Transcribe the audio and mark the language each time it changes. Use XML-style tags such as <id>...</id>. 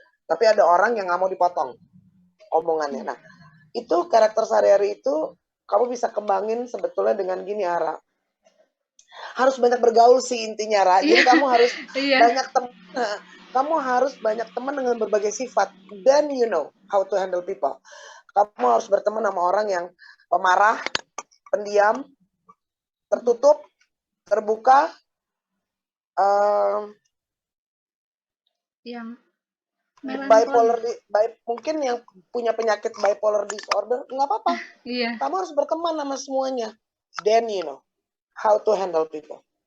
<id>Tapi ada orang yang nggak mau dipotong omongannya. Nah, itu karakter sehari-hari itu kamu bisa kembangin sebetulnya dengan gini, Ara. Harus banyak bergaul sih intinya, Ra. Jadi kamu harus banyak teman. Kamu harus banyak teman dengan berbagai sifat.</id> <en>Then you know how to handle people.</en> <id>Kamu harus berteman sama orang yang pemarah, pendiam, tertutup, terbuka, yang bipolar, mungkin yang punya penyakit bipolar disorder, nggak apa-apa. Kamu harus berteman sama semuanya.</id> <en>Then you know how to handle people.</en>